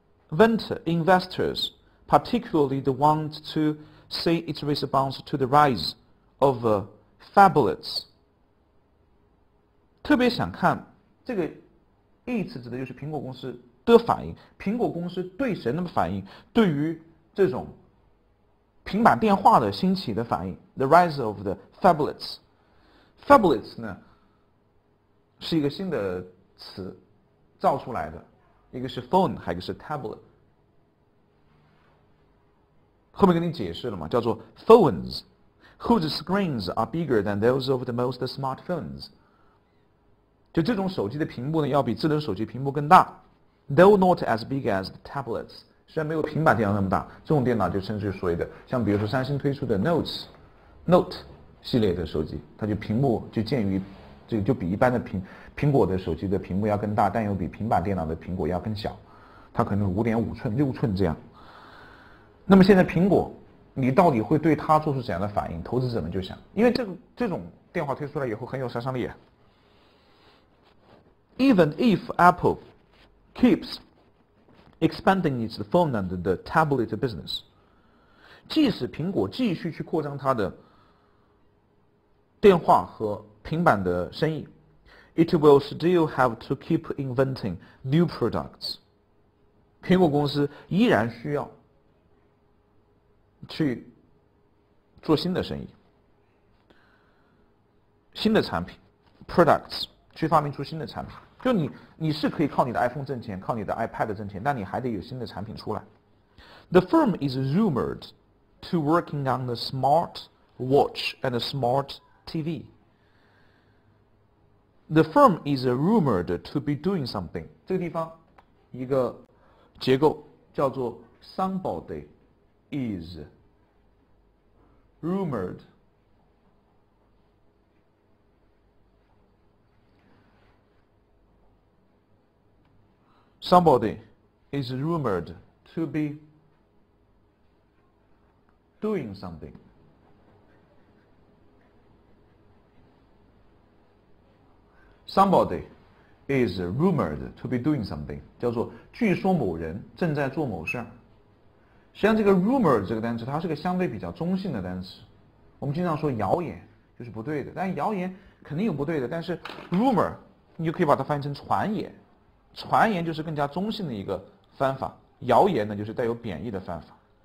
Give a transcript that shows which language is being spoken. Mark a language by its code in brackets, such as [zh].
[en] Investors, particularly the ones to see its response to the rise of phablets， [zh] 特别想看这个 its 指的就是苹果公司的反应，苹果公司对谁的反应？对于这种平板电话的兴起的反应 ， [en] the rise of the phablets。 [zh] phablets 呢是一个新的词造出来的，一个是 phone， 还有一个是 tablet。后面跟你解释了嘛，叫做 [en] phones whose screens are bigger than those of the most smartphones。 [zh] 就这种手机的屏幕呢，要比智能手机屏幕更大。 [en] Though not as big as the tablets， [zh] 虽然没有平板电脑那么大，这种电脑就称之为所谓的，像比如说三星推出的 Note 系列的手机，它就屏幕就介于这个就比一般的苹果的手机的屏幕要更大，但又比平板电脑的苹果要更小，它可能5.5寸、6寸这样。那么现在苹果，你到底会对它做出怎样的反应？投资者们就想，因为这种电话推出来以后很有杀伤力。 [en] Even if Apple keeps expanding its phone and the tablet business， [zh] 即使苹果继续去扩张它的电话和平板的生意 [en] ，it will still have to keep inventing new products。 [zh] 苹果公司依然需要去做新的生意、新的产品 products， 去发明出新的产品。就你是可以靠你的 iPhone 挣钱，靠你的 iPad 挣钱，但你还得有新的产品出来。 [en] The firm is rumored to working on the smart watch and a smart TV. The firm is rumored to be doing something. [zh] 这个地方一个结构叫做 [en] somebody is rumored Somebody is rumored to be doing something. Somebody is rumored to be doing something， [zh] 叫做据说某人正在做某事儿。实际上，这个 rumor 这个单词，它是个相对比较中性的单词。我们经常说谣言就是不对的，但谣言肯定有不对的，但是 rumor 你就可以把它翻译成传言。传言就是更加中性的一个翻法，谣言呢就是带有贬义的翻法。